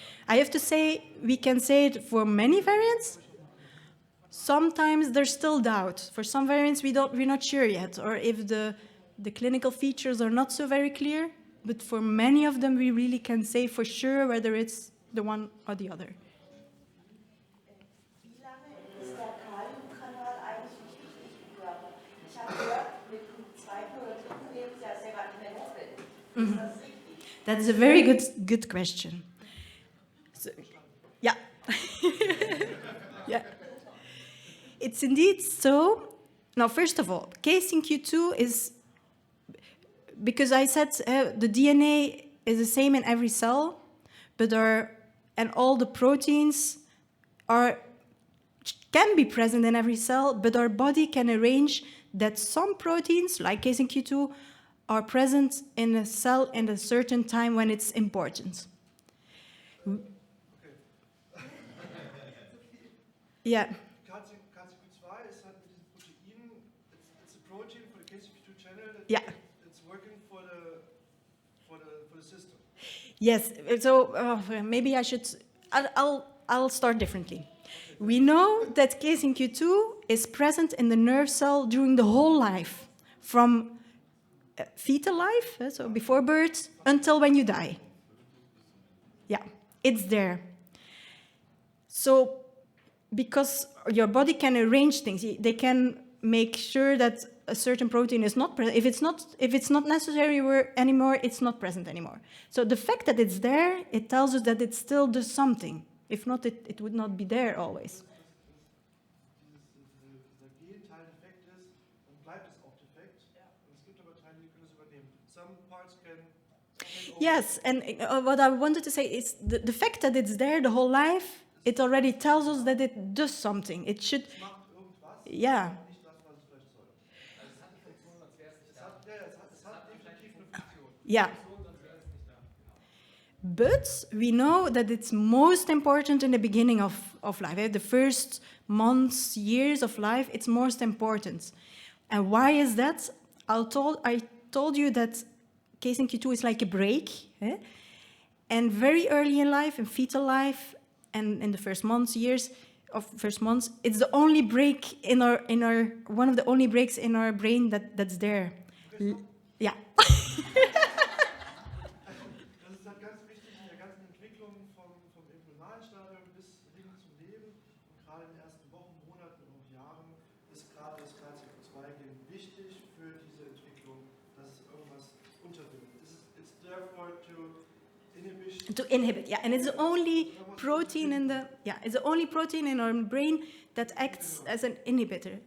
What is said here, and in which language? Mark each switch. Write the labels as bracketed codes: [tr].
[en] I have to say, we can say it for many variants. Sometimes there's still doubt. For some variants, we're not sure yet, or if the clinical features are not so very clear. But for many of them, we really can say for sure whether it's the one or the other. [de] Wie lange ist der Kaliumkanal eigentlich wichtig im Körper? Ich habe gehört, mit dem zweiten oder dritten Lebensjahr ist der gar nicht mehr notwendig. Ist das richtig? [en] That's a very good question. So, yeah. Yeah. It's indeed so. Now, first of all, KCNQ2 is, because I said the DNA is the same in every cell, but all the proteins can be present in every cell, but our body can arrange that some proteins, like KCNQ2, are present in a cell in a certain time when it's important. Yeah. [de] KCNQ2 ist halt mit diesen Proteinen, [en] it's a protein for the KCNQ2 channel that Yeah. it's working for the system. Yes. So maybe I should. I'll start differently. We know that KCNQ2 is present in the nerve cell during the whole life, from fetal life, so before birth, until when you die. Yeah, it's there. So, because your body can arrange things, they can make sure that a certain protein is not present. If it's not necessary anymore, it's not present anymore. So the fact that it's there, it tells us that it still does something. If not, it would not be there always. [de] Dieser Genteil defekt ist, dann bleibt es auch defekt. Und es gibt aber Teile, die können es übernehmen. [en] Some parts can take over. Yes, and what I wanted to say is the fact that it's there the whole life, it already tells us that it does something. It should, [de] Es macht irgendwas, [en] yeah. [de] nicht das, was es vielleicht soll. Es hat definitiv eine Funktion. [en] Yeah. But we know that it's most important in the beginning of life. The first months, years of life, it's most important. And why is that? I told you that KCNQ2 is like a break. And very early in life, in fetal life, and in the first months, it's the only break in our one of the only breaks in our brain that's there. Yeah. [de] Das ist halt ganz wichtig in der ganzen Entwicklung vom embryonalen Stadium bis hin zum Leben. Und gerade in den ersten Wochen, Monaten und Jahren ist gerade das KCNQ2-Gen wichtig für diese Entwicklung, dass es irgendwas unterbindet. [en] It's therefore To inhibit, yeah, and it's the only protein in our brain that acts as an inhibitor.